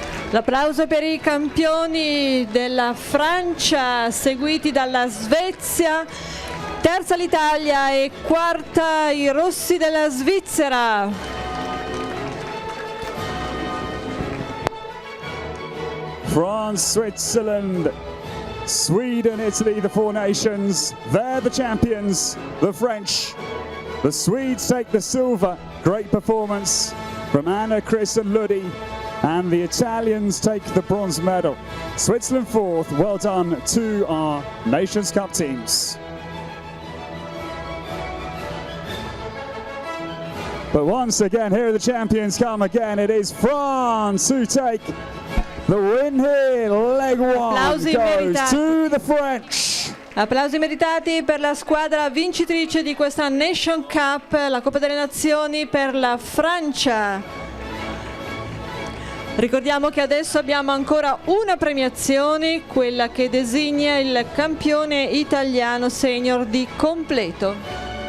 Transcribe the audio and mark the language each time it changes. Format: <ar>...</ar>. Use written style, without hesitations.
<it>L'applauso per i campioni della Francia, seguiti dalla Svezia. Terza l'Italia e quarta i rossi della Svizzera.</it> <en>France, Switzerland, Sweden, Italy, the four nations. They're the champions, the French. The Swedes take the silver. Great performance from Anna, Chris and Ludi. And the Italians take the bronze medal. Switzerland fourth. Well done to our Nations Cup teams. But once again, here are the champions come again. It is France who take the win here. Leg 1 goes to the French.</en> <it>Applausi meritati per la squadra vincitrice di questa Nation Cup, la Coppa delle Nazioni per la Francia. Ricordiamo che adesso abbiamo ancora una premiazione, quella che designa il campione italiano senior di completo.</it>